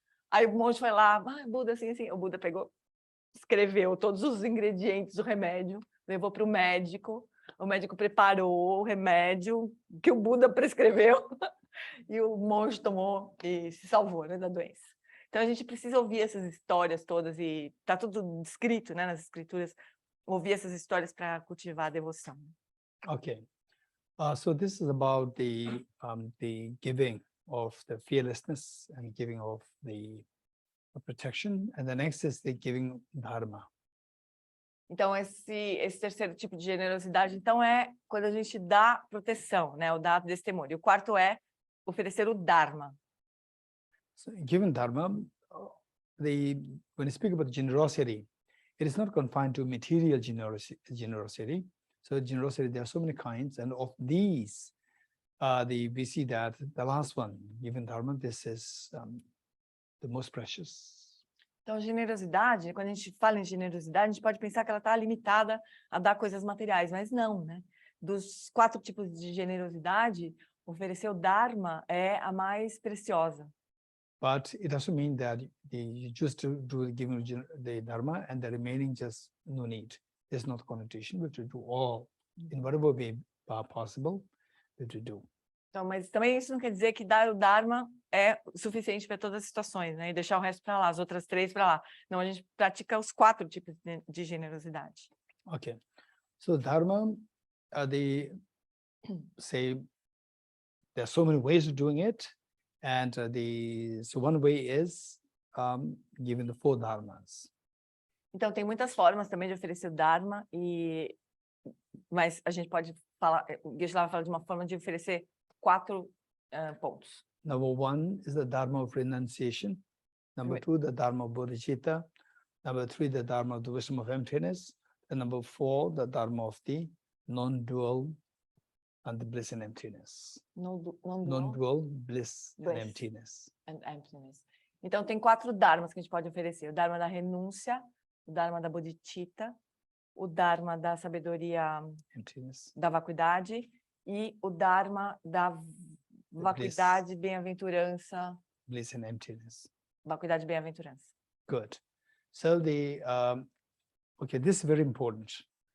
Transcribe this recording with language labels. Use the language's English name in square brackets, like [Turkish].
[Portuguese] Aí o monge foi lá, Buda, assim. O Buda pegou, escreveu todos os ingredientes do remédio, levou para o médico preparou o remédio que o Buda prescreveu e o monge tomou e se salvou, né, da doença. Então a gente precisa ouvir essas histórias todas e está tudo descrito, né, nas escrituras, ouvir essas histórias para cultivar a devoção. [English] Okay, so this is about the giving of the fearlessness and giving of the protection, and the next is the giving dharma. [Portuguese] Então, esse terceiro tipo de generosidade, então, é quando a gente dá proteção, né? O dar desse temor. E o quarto é oferecer o Dharma. [English] So, given Dharma, when you speak about generosity, it is not confined to material generosity. So generosity, there are so many kinds, and of these, we see that the last one, given dharma, this is the most precious. [Portuguese] Então, generosidade, quando a gente fala em generosidade, a gente pode pensar que ela está limitada a dar coisas materiais, mas não, né? Dos 4 tipos de generosidade, oferecer o Dharma é a mais preciosa. [English] But it doesn't mean that you just do giving the dharma and the remaining just no need. There's not connotation. We have to do all in whatever way possible. We have to do. [Portuguese] Então, mas também isso não quer dizer que dar o Dharma é suficiente para todas as situações, né? E deixar o resto para lá, as outras 3 para lá. Não, a gente pratica os 4 tipos de generosidade. [English] Okay. So dharma, they say there are so many ways of doing it, and so one way is giving the 4 dharmas. [Portuguese] Então, tem muitas formas também de oferecer o Dharma, mas a gente pode falar, o Geshe fala de uma forma de oferecer 4 pontos. [English] Number 1 is the dharma of renunciation. Number 2, the dharma of Bodhicitta. Number 3, the dharma of the wisdom of emptiness. And number 4, the dharma of the non-dual and the bliss and emptiness. Non-dual bliss and emptiness. [Portuguese] Então, tem 4 dharmas que a gente pode oferecer. O dharma da renúncia, o dharma da Bodhicitta, o dharma da sabedoria, [English] emptiness, [Portuguese] da vacuidade, e o dharma da vacuidade, bem-aventurança. [English] Bliss and emptiness. [Portuguese] Vacuidade e bem-aventurança. [English] Good. So okay, this is very important.